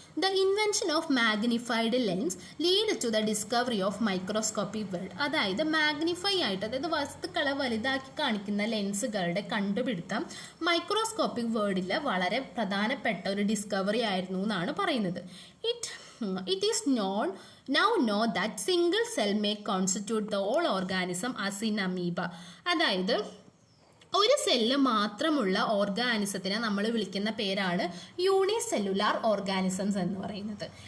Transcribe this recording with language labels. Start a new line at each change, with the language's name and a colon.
English: The invention of magnified lens lead to the discovery of microscopic world.
Malayalam: അതായത് magnify ആയിട്ട്, അതായത് വസ്തുക്കളെ വലുതാക്കി കാണിക്കുന്ന ലെൻസുകളുടെ കണ്ടുപിടുത്തം മൈക്രോസ്കോപ്പിക് വേൾഡിലെ വളരെ പ്രധാനപ്പെട്ട ഒരു ഡിസ്കവറി ആയിരുന്നു എന്നാണ് പറയുന്നത്.
English: It is now know that single cell may constitute the whole organism as in amoeba.
Malayalam: അതായത് ഒരു സെല്ല് മാത്രമുള്ള ഓർഗാനിസത്തിനെ നമ്മൾ വിളിക്കുന്ന പേരാണ് യൂണിസെല്ലുലാർ ഓർഗാനിസംസ് എന്ന് പറയുന്നത്.